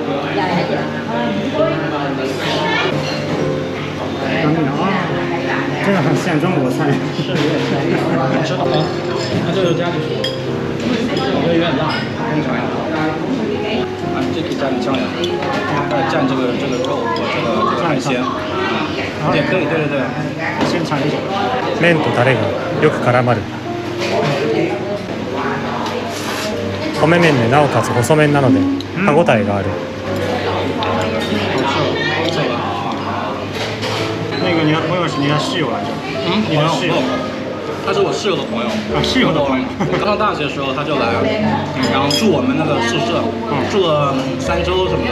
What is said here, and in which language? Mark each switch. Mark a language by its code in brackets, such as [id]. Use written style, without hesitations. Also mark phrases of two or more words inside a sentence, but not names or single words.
[zh] 干面啊， 这个很像中国菜。是有点像。知道吗？它这个加进去，我觉得有点辣，你尝一下。啊，这可以蘸酱油，蘸这个肉和这个海鲜，也可以，对对对。先尝一下。 [ja] 麺とタレがよく絡まる。米麺でなおかつ細麺なので歯ごたえがある。 [zh] 那个我以为是你的室友来着。你的室友。他是我室友的朋友。啊，室友的朋友。刚上大学的时候他就来，然后住我们那个宿舍，住了3周什么的。